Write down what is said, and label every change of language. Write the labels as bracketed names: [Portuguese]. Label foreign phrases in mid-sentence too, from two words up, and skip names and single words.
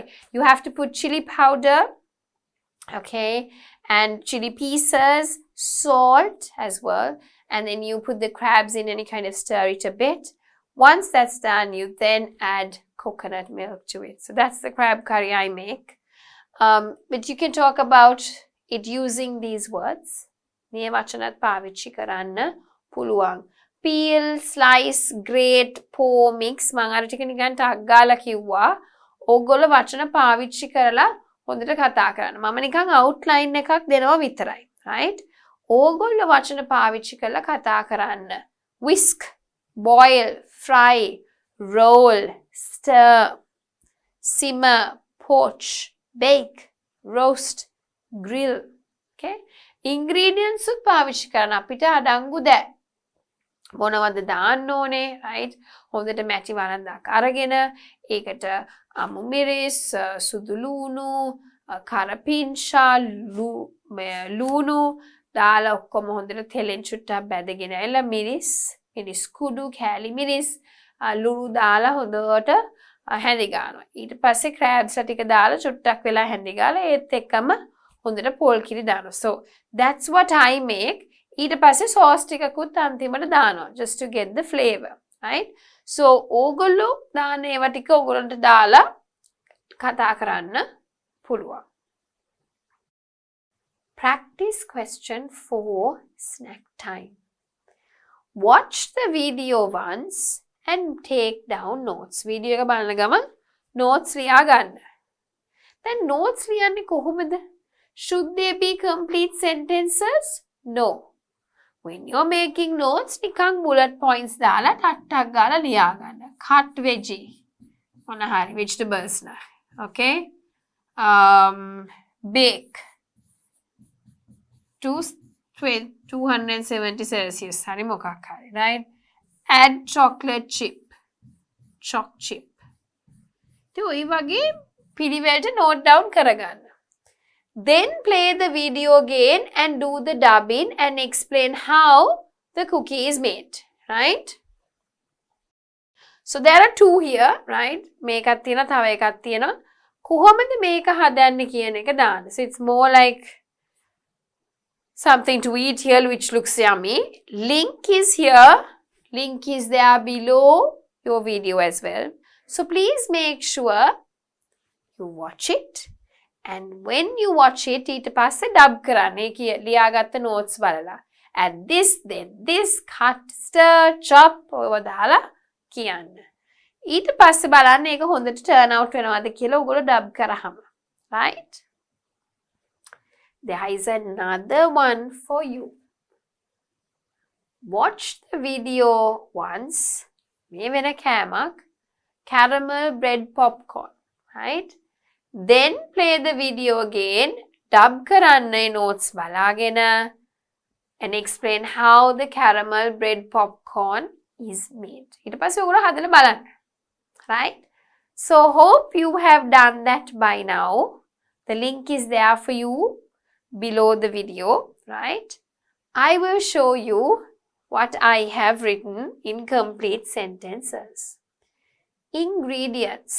[English] You have to put chili powder, okay, and chili pieces, salt as well. And then you put the crabs in and you kind of stir it a bit. Once that's done, you then add coconut milk to it. So that's the crab curry I make. But you can talk about it using these words. [Sinhala] මේ වචනත් පාවිච්චි කරන්න පුළුවන්. [English] Peel, slice, grate, pour, mix. [Sinhala] මම අර ටික නිකන් ටක් ගාලා කිව්වා. ඕගොල්ලෝ වචන පාවිච්චි කරලා හොඳට කතා කරන්න. මම නිකන් outline එකක් දෙනවා විතරයි. Right? ඕගොල්ලෝ වචන පාවිච්චි කරලා කතා කරන්න. [English] Whisk, boil, fry, roll, stir, simmer, poach, bake, roast, grill. [Sinhala] Okay? Ingredients උත් පාවිච්චි කරන්න අපිට අඩංගු දැ. මොනවද දාන්න ඕනේ, right? හොඳට මැටි වරන්දක් අරගෙන ඒකට අමු මිරිස්, සුදු ලූණු, කරපිංචා, ලූණු දාලා ඔක්කොම හොඳට තෙලෙන් චුට්ටක් බැදගෙන ඇවිල්ලා මිරිස් කුඩු කෑලි මිරිස් ලුණු දාලා හොඳට හැඳි ගන්නවා. ඊට පස්සේ crabs ටික දාලා චුට්ටක් වෙලා හැඳි ගාලා ඒත් එක්කම හොඳට පොල් කිරි දානවා. [English] So that's what I make. [Sinhala] ඊට පස්සේ sauce ටිකකුත් අන්තිමට දානවා [English] just to get the flavor, right? [Sinhala] So ඕගොල්ලෝ දාන ඒවා ටික ඕගොල්ලන්ට දාලා කතා කරන්න පුළුවන්. [English] Practice question 4, snack time. Watch the video once and take down notes. [Sinhala] Video එක බලන ගමන් notes ලියා ගන්න. දැන් notes ලියන්නේ කොහොමද? [English] Should they be complete sentences? No. When you're making notes, [Sinhala] නිකන් bullet points දාලා ටක් ගාලා ලියා ගන්න. [English] Cut veggie. [Sinhala] මොන හරි vegetables නා. [English] Okay? Bake. 2 with 270 Celsius. [Sinhala] හරි මොකක් හරි, [English] right? Add chocolate chip. Choc chip. [Sinhala] ඉතින් ඔය වගේ පිළිවෙලට [English] note down [Sinhala] කරගන්න. [English] Then play the video again and do the dubbing and explain how the cookie is made, right? So there are two here, right? [Sinhala] මේකක් තියෙනවා, තව එකක් තියෙනවා. කොහොමද මේක හදන්නේ කියන එක දාන්න. [English] So it's more like something to eat here which looks yummy. Link is here. Link is there below your video as well. So please make sure you watch it. And when you watch it, [Sinhala] ඊට පස්සේ dub කරන්න. ඒ ලියාගත්ත notes බලලා. [English] Add this, then this, cut, stir, chop, [Sinhala] ඔයව දාලා කියන්න. ඊට පස්සේ බලන්න ඒක හොඳට [English] turn out [Sinhala] වෙනවද කියලා ඔයගොල්ලෝ dub කරාම. [English] Right? There is another one for you. Watch the video once. [Sinhala] මේ වෙන කෑමක්. [English] Caramel bread popcorn. Right? Then play the video again, [Sinhala] dub karanna notes balagena, [English] and explain how the caramel bread popcorn is made. [Sinhala] ඊට පස්සේ ඔයගොල්ලෝ හදලා බලන්න. [English] Right? So hope you have done that by now. The link is there for you below the video, right? I will show you what I have written in complete sentences. Ingredients.